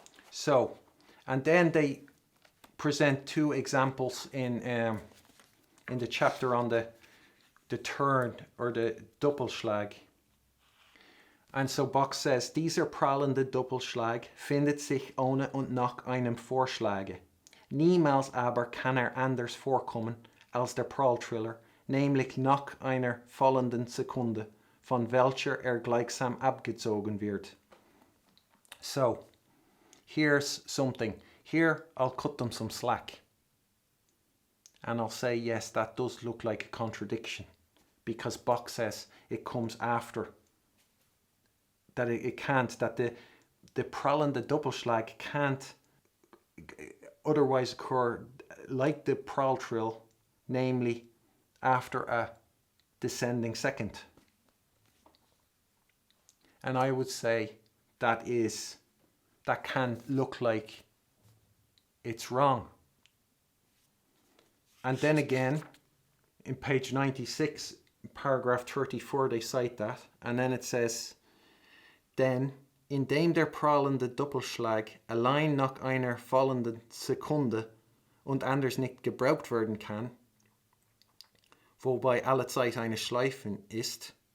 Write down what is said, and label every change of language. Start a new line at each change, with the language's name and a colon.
English: So, and then they present two examples in the chapter on the turn or the Doppelschlag. And so Bach says,
German: dieser prallende Doppelschlag findet sich ohne und nach einem Vorschlage. Niemals aber kann anders vorkommen als der Pralltriller, nämlich nach einer fallenden Sekunde, von welcher gleichsam abgezogen wird.
English: So, here's something. Here, I'll cut them some slack. And I'll say, yes, that does look like a contradiction. Because Bach says it comes after. That it can't, that the prallende Doppelschlag can't otherwise occur like the Pralltrill, namely after a descending second. And I would say that can look like it's wrong. And then again, in page 96, paragraph 34, they cite that. And then it says,
German: denn indem der prallende Doppelschlag allein nach einer fallenden Sekunde und anders nicht gebraucht werden kann, wobei alle Zeit eine Schleife ist.